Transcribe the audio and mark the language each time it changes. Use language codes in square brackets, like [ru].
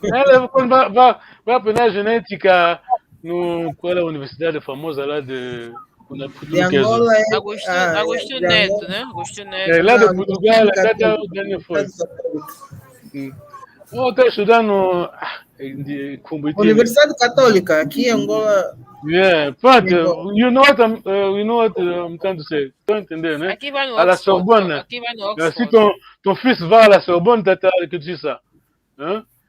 [pt] Ela, quando vai aprender a genética qual é a universidade famosa lá de Angola é... Agostinho Neto, né? Agostinho Neto. É, lá de Portugal, até o Daniel foi. Eu estou estudando Universidade Católica, aqui em Angola. [en] Yeah, but you know what I'm trying to say. [pt] Estou entendendo, né? Aqui vai no à Oxford. Sorbonne. [fr] Si ton fils va à la Sorbonne, tu as dit ça. Hein?